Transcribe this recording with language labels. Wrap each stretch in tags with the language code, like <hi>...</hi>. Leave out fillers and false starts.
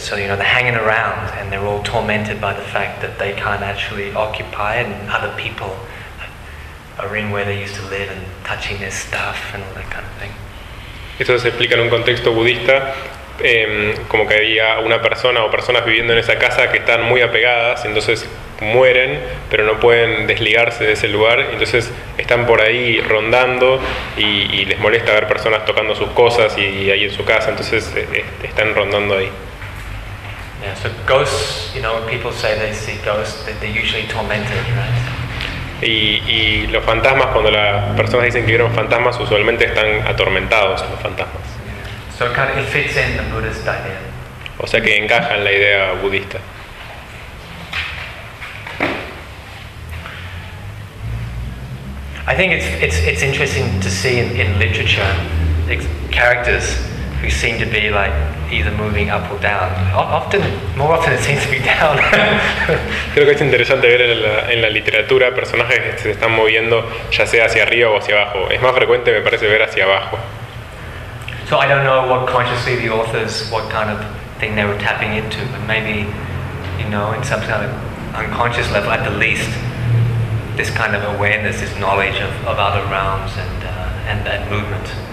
<en>So you know, they're hanging around, and they're all tormented by the fact that they can't actually occupy it, and other people are in where they used to live and touching their stuff and all that kind of thing.</en> <es>Eso se explica en un contexto budista, como que había una persona o personas viviendo en esa casa que están muy apegadas, entonces mueren, pero no pueden desligarse de ese lugar, entonces están por ahí rondando y les molesta ver personas tocando sus cosas y ahí en su casa, entonces están rondando ahí.</es> <en>Yeah, so ghosts, you know, people say they see ghosts, they're usually tormented, right?</en> <es>Y los fantasmas, cuando las personas dicen que vieron fantasmas, usualmente están atormentados los fantasmas.</es> <en>So kind of it fits in the Buddhist idea.</en> <es>O sea que encaja en la idea budista.</es> <en>I think it's interesting to see in literature characters who seem to be like either moving up or down. More often it seems to be down.</en> <es>Creo que es interesante ver en la literatura personajes que se están moviendo ya sea hacia arriba o hacia abajo. Es más frecuente, me parece, ver hacia abajo.</es> <en>So I don't know what consciously the authors, what kind of thing they were tapping into, but maybe, you know, in some kind of unconscious level at the least, this kind of awareness, this knowledge of other realms and that movement.</en>